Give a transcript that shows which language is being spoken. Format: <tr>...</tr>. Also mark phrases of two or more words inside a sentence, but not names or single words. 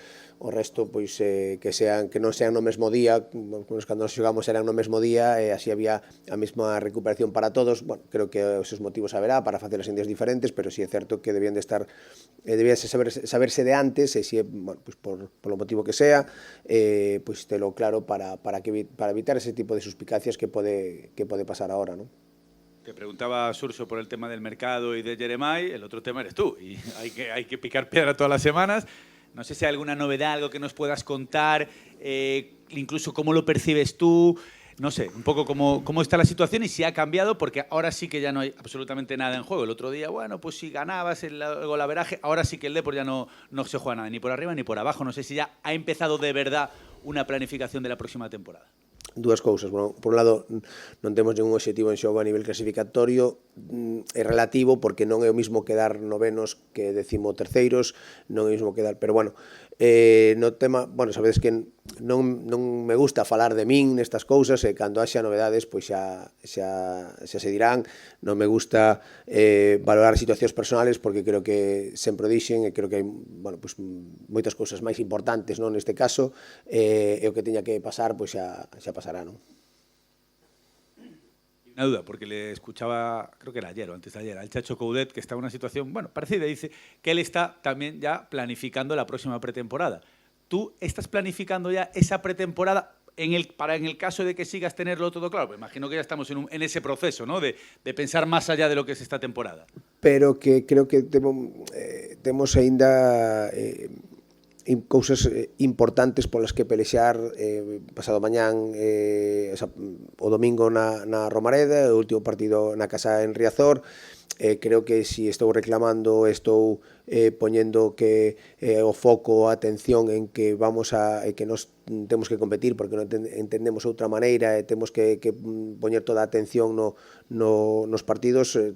<gl>O resto, pois, que non sean no mesmo día, cando nos xogamos eran no mesmo día, e así había a mesma recuperación para todos. Bueno, creo que os seus motivos haberá para facelas en días diferentes, pero si é certo que debían de estar, debíase saberse de antes, e si é, bueno, pues polo motivo que sea, pues telo claro para evitar ese tipo de suspicacias que pode pasar ahora, ¿no?</gl> <es>Te preguntaba Surso por el tema del mercado y de Jeremai, el otro tema eres tú, y hay que picar piedra todas las semanas. No sé si hay alguna novedad, algo que nos puedas contar, incluso cómo lo percibes tú. No sé, un poco cómo está la situación y si ha cambiado, porque ahora sí que ya no hay absolutamente nada en juego. El otro día, bueno, pues si ganabas el golaveraje, ahora sí que el Depor ya no se juega nada, ni por arriba ni por abajo. No sé si ya ha empezado de verdad una planificación de la próxima temporada.</es> <gl>Dúas cousas. Bueno, por un lado, non temos ningún obxectivo en xogo a nivel clasificatorio, é relativo porque non é o mismo quedar novenos que 13º, non é o mismo quedar, pero bueno, no tema, bueno, sabedes que non me gusta falar de min nestas cousas, e cando haxa novedades pois xa se dirán. Non me gusta valorar situacións personales porque creo que sempre o dixen, e creo que hai, bueno, pois moitas cousas máis importantes, non, neste caso, e o que teña que pasar pois xa pasará, non?</gl> <es>Una duda, porque le escuchaba, creo que era ayer o antes de ayer, al Chacho Coudet, que está en una situación, bueno, parecida, dice que él está también ya planificando la próxima pretemporada. ¿Tú estás planificando ya esa pretemporada en el caso de que sigas tenerlo todo claro? Pues imagino que ya estamos en ese proceso, ¿no? De pensar más allá de lo que es esta temporada.</es> <gl>Pero que creo que temos aínda cousas importantes polas que pelexar pasado mañán, o domingo na Romareda, o último partido na casa en Riazor. Creo que si estou reclamando, estou poñendo que o foco, a atención en que que nos temos que competir porque non entendemos outra maneira, e temos que poñer toda a atención nos partidos.</gl>